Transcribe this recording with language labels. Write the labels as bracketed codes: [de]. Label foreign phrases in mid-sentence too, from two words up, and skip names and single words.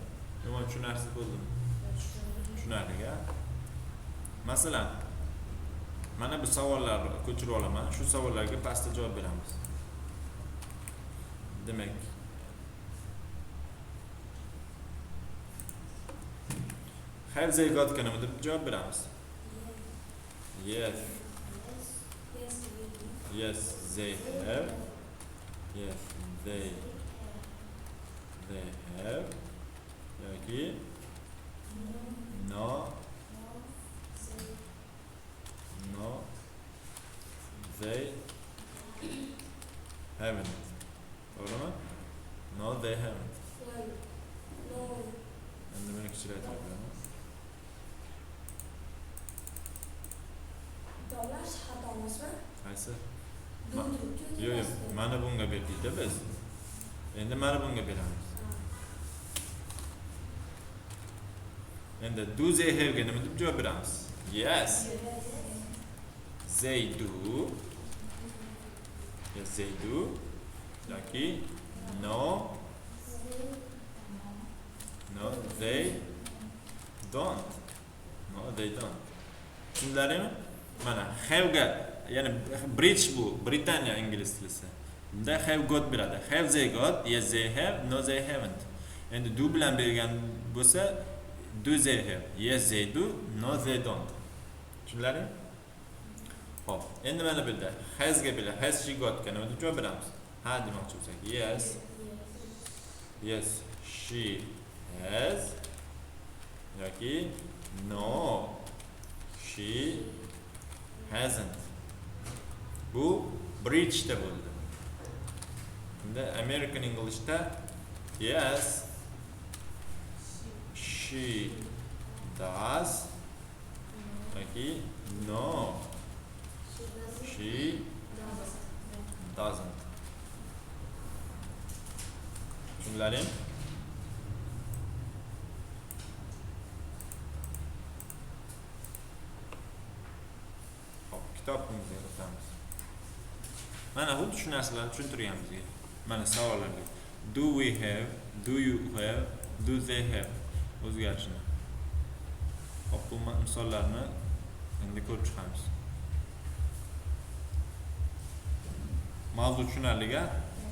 [uz] Nima tushunarsiz bo'ldimi? Tushunarli-a? Masalan, mana bu savollarni ko'chirib olaman. Shu savollarga pastda javob beramiz. Demak, [en] have they got [uz] ga nima deb javob beramiz? [en] Yes. Yes, they have. Yes, they have. Yoki no, they haven't. To'g'rimi? No, they haven't. [uz] Endi meni kichiraytirib Davlash xatomasmi? qaysi? Yo'q, mana bunga berdik-da biz. Endi mana bunga beramiz. Endi [en] do they have [uz] ga nima deb javob beramiz? [en] Yes. They do. Yes, they do. Yoki no, they don't. No, they don't. [uz] Tushundilaringmi? Mana have ga, ya'ni British bu, Britaniya ingliz tilisi. [en] Bunda have got beradi. Have they got? Yes, they have. No, they haven't. [uz] Endi do bilan bergan bo'lsa, [en] do they have? Yes, they do. No, they don't. [uz] Tushundilaringmi? Xo'p, endi mana bu yerda has ga bilan [en] has she got [uz] ga nima deb javob beramiz? Ha demoqchi bo'lsak, [en] yes. Yes, she has. Yoki no, she hasn't. [uz] Bu Britishda bo'ldi. [en] Bunda American English'da yes, she does. Yoki no, she doesn't. [uz] Tushunlaring? Hop, kitobimizga o'tamiz. Mana xuddi shu narsalarni tushuntirgan bizga. Mana savollarga. [en] Do we have, do you have, do they have o'zgarishini. [uz] Hop, bu misollarni endi ko'rib chiqamiz. Mavzu tushunarli-a?